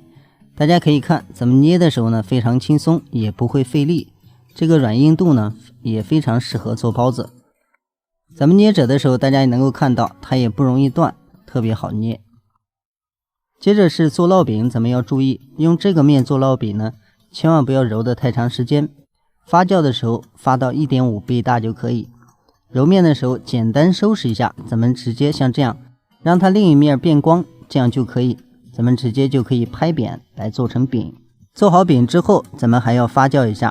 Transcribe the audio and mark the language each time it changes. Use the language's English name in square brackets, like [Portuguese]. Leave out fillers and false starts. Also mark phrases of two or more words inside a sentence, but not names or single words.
[Chinese] 大家可以看咱們捏的時候呢，非常輕鬆，也不會費力。這個軟硬度呢也非常適合做包子。咱們捏着的時候，大家也能夠看到它也不容易斷，特別好捏。接着是做烙餅，咱們要注意，用這個面做烙餅呢，千萬不要揉得太長時間。發酵的時候發到 1.5 倍大就可以。揉面的時候簡單收拾一下，咱們直接像這樣，讓它另一面變光，這樣就可以。咱們直接就可以拍扁來做成餅。做好餅之後，咱們還要發酵一下。